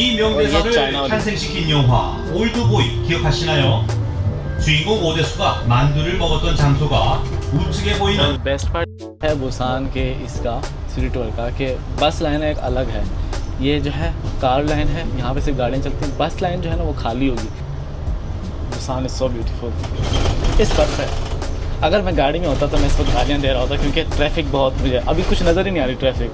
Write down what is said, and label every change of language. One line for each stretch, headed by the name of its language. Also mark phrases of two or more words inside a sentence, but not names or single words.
Korean: 이
Hindi: और ये
Korean: 명대사를
Hindi: चाइना वाली।
Korean: 탄생시킨 영화 올드보이 기억하시나요? 주인공 오데수가 만두를 먹었던 장소가 우측에 보이는
Hindi: बेस्ट पार्ट है बुसान के इसका
English: city tour
Hindi: का कि
English: bus line
Hindi: एक अलग है। ये जो है
English: car line
Hindi: है, यहाँ पे सिर्फ गाड़ियाँ चलती हैं।
English: bus line
Hindi: जो है ना वो खाली होगी।
English: Busan is so beautiful.
Hindi: इस बस है, अगर मैं गाड़ी में होता तो मैं इस वक्त गालियाँ दे रहा होता क्योंकि ट्रैफिक बहुत, मुझे अभी कुछ नज़र ही नहीं आ रही ट्रैफिक।